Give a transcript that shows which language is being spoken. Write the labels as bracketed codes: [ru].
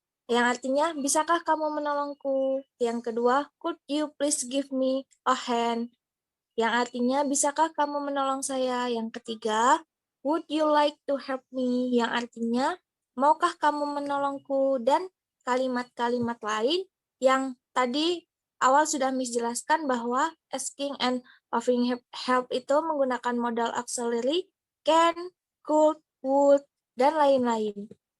[id] Yang artinya bisakah kamu menolongku? [en] Yang kedua, could you please give me a hand? [id] Yang artinya bisakah kamu menolong saya? [en] Yang ketiga, would you like to help me? [id] Yang artinya maukah kamu menolongku? Dan kalimat-kalimat lain yang tadi awal sudah Miss jelaskan bahwa asking and offering help itu menggunakan modal auxiliary can, could, would, dan lain-lain.